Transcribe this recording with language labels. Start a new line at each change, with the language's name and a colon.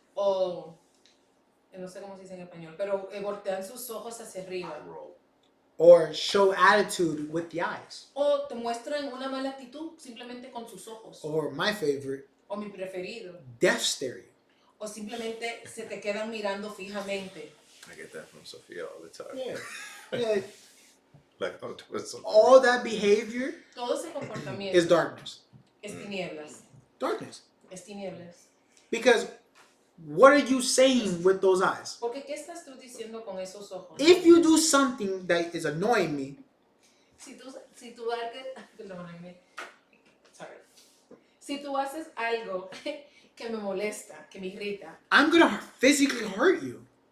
Spanish: O, no sé cómo se dice en español, pero voltean sus ojos hacia arriba.
English: Or show attitude with the eyes.
Spanish: O te muestran una mala actitud simplemente con sus ojos.
English: Or my favorite,
Spanish: O mi preferido.
English: death stare you.
Spanish: O simplemente se te quedan mirando fijamente.
English: I get that from Sophia all the time. Yeah. Like, I'm doing something. All that behavior
Spanish: Todo ese comportamiento
English: is darkness.
Spanish: es tinieblas.
English: Darkness.
Spanish: Es tinieblas.
English: Because what are you saying with those eyes?
Spanish: Porque ¿qué estás tú diciendo con esos ojos?
English: If you do something that is annoying me,
Spanish: Si tú perdóname.
English: Sorry.
Spanish: Si tú haces algo que me molesta, que me irrita,
English: I'm going to physically hurt you.